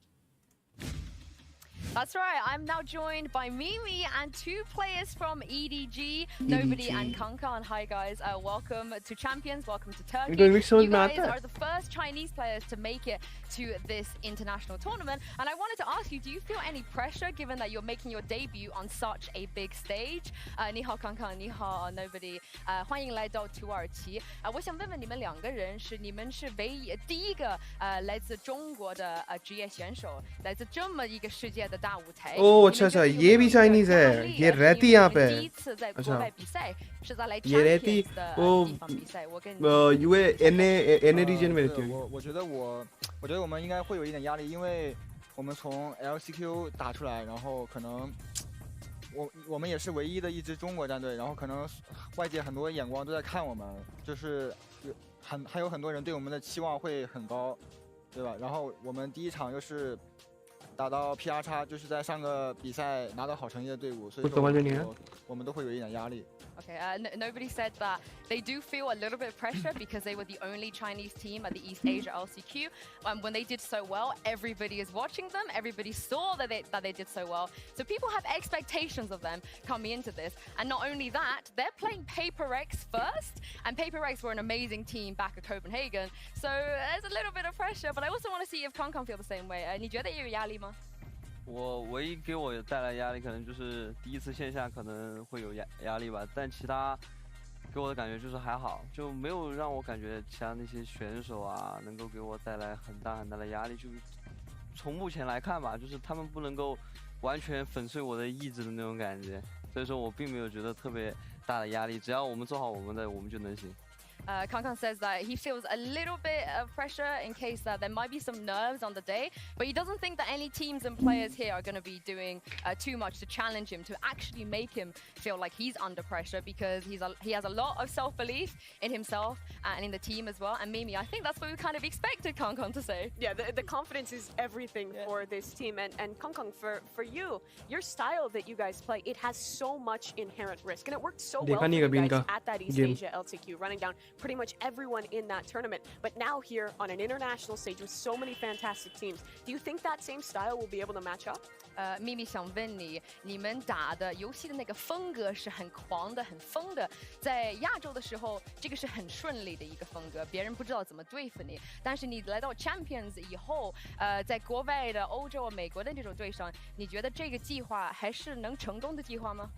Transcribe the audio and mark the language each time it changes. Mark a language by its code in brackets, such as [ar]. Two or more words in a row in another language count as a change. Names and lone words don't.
[en] That's right, I'm now joined by Mimi and two players from EDG, Nobody and 𝗠𝗏𝗘𝗧. And hi guys, welcome to Champions, welcome to Turkey. You guys are the first Chinese players to make it to this international tournament. And I wanted to ask you, do you feel any pressure given that you're making your debut on such a big stage? [zh] 你好𝗠𝗏𝗘𝗧，你好 Nobody， 欢迎来到土耳其。我想问问你们两个人，你们是第一个来自中国的职业选手，来自这么一个世界的大舞台。 [hi] Oh, अच्छा अच्छा, ये भी Chinese है, ये रहती यहाँ पे। [zh] 第一次在国外比赛是在来 [hi] ये रहती [zh] Champions 的地方比赛。我跟 [en] UA region [hi] में रहती है। [zh] 我觉得我们应该会有一点压力，因为我们从 LCQ 打出来，然后可能我们也是唯一的一支中国战队，然后可能外界很多眼光都在看我们，就是还有很多人对我们的期望会很高，对吧？然后我们第一场又是打到 PRX， 就是在上个比赛拿到好成绩的队伍，所以说我们都会有一点压力。 [en] Okay, Nobody said that they do feel a little bit of pressure because they were the only Chinese team at the East Asia LCQ. When they did so well, everybody is watching them. Everybody saw that they did so well. So people have expectations of them coming into this. And not only that, they're playing PRX first. And PRX were an amazing team back at Copenhagen. So there's a little bit of pressure. But I also want to see if 𝗠𝗏𝗘𝗧 feel the same way. [zh] 你觉得有压力吗？我唯一给我带来压力，可能就是第一次线下可能会有压力吧，但其他给我的感觉就是还好，就没有让我感觉其他那些选手啊能够给我带来很大的压力。就从目前来看吧，就是他们不能够完全粉碎我的意志的那种感觉，所以说我并没有觉得特别大的压力，只要我们做好我们的，我们就能行。 [en] 𝗠𝗏𝗘𝗧 says that he feels a little bit of pressure in case that there might be some nerves on the day, but he doesn't think that any teams and players here are going to be doing too much to challenge him, to actually make him feel like he's under pressure because he has a lot of self-belief in himself and in the team as well. And Mimi, I think that's what we kind of expected 𝗠𝗏𝗘𝗧 to say. Yeah, the confidence is everything for this team. And 𝗠𝗏𝗘𝗧, for you, your style that you guys play, it has so much inherent risk. And it worked so well for you guys at that East Asia LCQ, running down pretty much everyone in that tournament. But now here on an international stage with so many fantastic teams, do you think that same style will be able to match up? [zh] 秘密想问你，你们打的游戏的那个风格是很狂的、很疯的，在亚洲的时候，这个是很顺利的一个风格，别人不知道怎么对付你。但是你来到 Champions 以后，在国外的欧洲、美国的这种对上，你觉得这个计划还是能成功的计划吗？